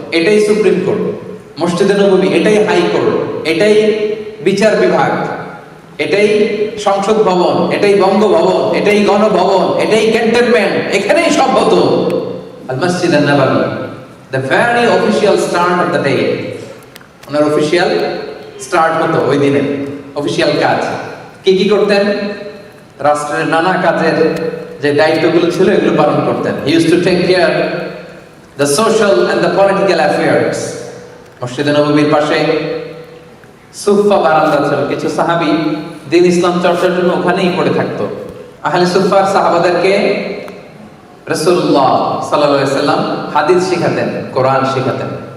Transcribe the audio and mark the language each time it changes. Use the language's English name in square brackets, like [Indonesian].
[Bangla] এটাই supreme court, মসজিদে নববী, এটাই হাই কোর্ট, এটাই বিচার বিভাগ, এটাই সংসদ ভবন, এটাই বঙ্গভবন, এটাই গণভবন, এটাই ক্যান্টনমেন্ট, এখানেই সব হতো। আল মসজিদ আন-নববী, [English] the very official start of the day, [Bangla] owner official start হতো ওই দিনে। অফিশিয়াল কাজ কি কি করতেন? রাষ্ট্রের নানা কাজের যে দায়িত্বগুলো ছিল এগুলো পালন করতেন। [English] He used to take care the social and the political affairs. [Bangla] মসজিদে নববীর পাশে সুফা বারান্দা ছিল, কিছু সাহাবী দ্বীন ইসলাম চর্চার জন্য ওখানেই পড়ে থাকতো। আহলে সুফার সাহাবাদেরকে রাসূলুল্লাহ সাল্লাল্লাহু আলাইহি সাল্লাম হাদিস শিখাতেন, কোরআন শিখাতেন।